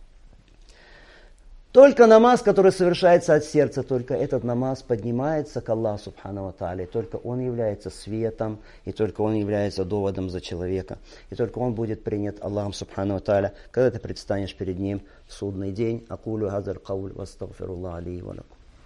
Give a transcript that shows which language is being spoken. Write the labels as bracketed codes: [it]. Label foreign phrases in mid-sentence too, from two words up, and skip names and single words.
[ru] Только намаз, который совершается от сердца, только этот намаз поднимается к Аллаху [ar] سبحانه وتعالى. [ru] Только он является светом, и только он является доводом за человека. И только он будет принят Аллахом [ar] سبحانه وتعالى, [ru] когда ты предстанешь перед ним в судный день. [ar] أقول هذا القول وأستغفر الله لي ولكم.